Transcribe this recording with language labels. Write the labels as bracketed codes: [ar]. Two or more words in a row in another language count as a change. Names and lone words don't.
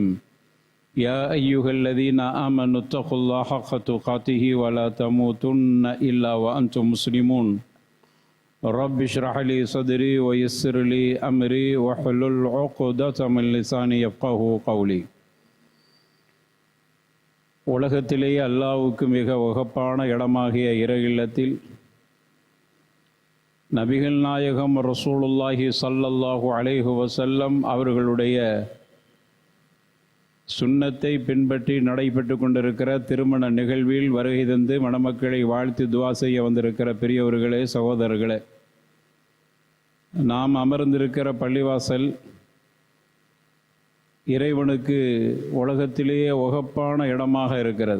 [ar] يا أيها الذين آمنوا اتقوا الله حق تقاته ولا تموتن إلا وأنتم مسلمون. رب اشرح لي صدري ويسر لي أمري واحلل عقدة من لساني يفقهوا قولي. [ta] உலகத்திலேயே அல்லாஹ்வுக்கு மிக வகப்பான இடமாகிய இறை இல்லத்தில் நபிகள் நாயகம் [ar] رسول الله صلى الله عليه وسلم [ta] அவர்களுடைய சுன்னத்தை பின்பற்றி நடைபெற்று கொண்டிருக்கிற திருமண நிகழ்வில் வருகை தந்து மணமக்களை வாழ்த்து துஆ செய்ய வந்திருக்கிற பெரியவர்களே, சகோதரர்களே, நாம் அமர்ந்திருக்கிற பள்ளிவாசல் இறைவனுக்கு உலகத்திலேயே உகப்பான இடமாக இருக்கிறது.